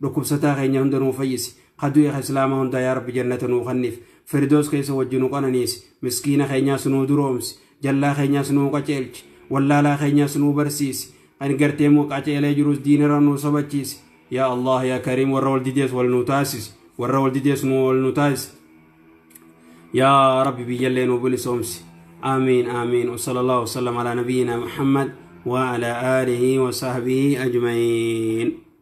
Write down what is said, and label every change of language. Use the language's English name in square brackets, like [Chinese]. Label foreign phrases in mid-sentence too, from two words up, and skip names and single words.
[Oromo] dhukkubsataa keenya hunda nuu fayyisi qaduu ya islaama hunda yaa rabbi jannata nuu khannif firdoos keessa wajjinu qananiisi miskiina keenyaas nuu duroomsi jallaa keenyaas nuu qaceelchi wallaalaa keenyaas nuu barsiisi kan gartee moo qaceelee jirus diinara nuu sabachiisi [Arabic] يا الله يا كريم [Oromo] warra wal didees wal nuu taasisi warra wal didees nuu wal nuu taasisi yaa rabbi biyyallee nuu bilisoomsi [Arabic] آمين آمين وصلى الله وسلم على نبينا محمد وعلى آله وصحبه أجمعين.